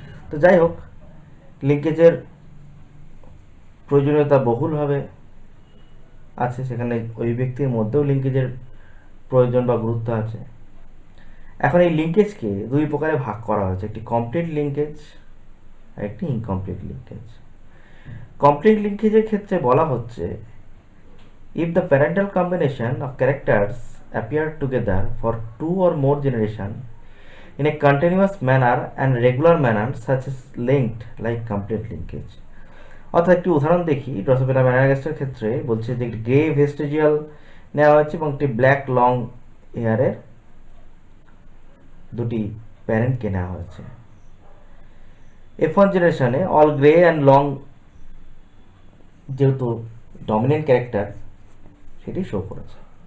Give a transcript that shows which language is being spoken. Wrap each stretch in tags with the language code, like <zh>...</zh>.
<bn>তো যাই হোক, লিঙ্কেজের প্রয়োজনীয়তা বহুলভাবে আছে। সেখানে ওই ব্যক্তির মধ্যেও লিঙ্কেজের প্রয়োজন বা গুরুত্ব আছে। এখন এই লিঙ্কেজকে দুই প্রকারে ভাগ করা হয়েছে, একটি কমপ্লিট লিঙ্কেজ আর একটি ইনকমপ্লিট লিঙ্কেজ। কমপ্লিট লিঙ্কেজের ক্ষেত্রে বলা হচ্ছে,</bn> <en>if the parental combination of characters appear together for 2 or more generation in a continuous manner and regular manner, such as linked like complete linkage.</en> <bn>অর্থাৎ একটি উদাহরণ দেখি। ড্রসোফিলা ম্যানাগাস্টের ক্ষেত্রে বলছে যে একটি গ্রে ভেস্টিজিয়াল নেওয়া হয়েছে এবং একটি ব্ল্যাক লং হেয়ারের দুটি প্যারেন্টকে নেওয়া হয়েছে। F1 জেনারেশনে অল গ্রে অ্যান্ড লং যেহেতু ডমিনেন্ট ক্যারেক্টার, সেটি শো করেছে।</bn>